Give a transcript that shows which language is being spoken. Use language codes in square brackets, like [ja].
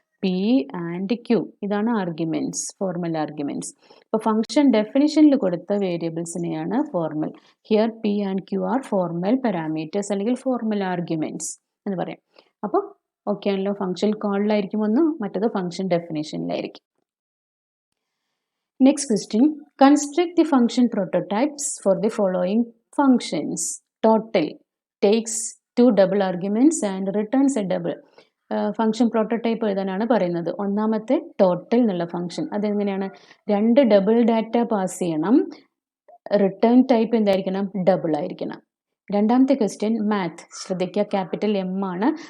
[ml] P and Q. ഇതാണ് arguments, formal arguments. അപ്പോൾ function ഡെഫിനിഷനിൽ കൊടുത്ത വേരിയബിൾസിനെയാണ് formal. [en] here P and Q are formal parameters അല്ലെങ്കിൽ formal arguments [ml] എന്ന് പറയാം. അപ്പോൾ ഓക്കെ ആണല്ലോ. ഫംഗ്ഷൻ കോളിലായിരിക്കും ഒന്ന്, മറ്റത് function ഡെഫിനിഷനിലായിരിക്കും. [en] Next question, construct the function prototypes for the following functions. Total takes 2 double arguments and returns a double. [ml] Function prototype എഴുതാനാണ് പറയുന്നത്. ഒന്നാമത്തെ ടോട്ടൽ എന്നുള്ള ഫംഗ്ഷൻ, അതെങ്ങനെയാണ്? 2 ഡബിൾ ഡാറ്റ പാസ് ചെയ്യണം. റിട്ടേൺ ടൈപ്പ് എന്തായിരിക്കണം? ഡബിൾ ആയിരിക്കണം. രണ്ടാമത്തെ ക്വസ്റ്റ്യൻ മാത്ത്. ശ്രദ്ധിക്കുക, ക്യാപിറ്റൽ എം ആണ്.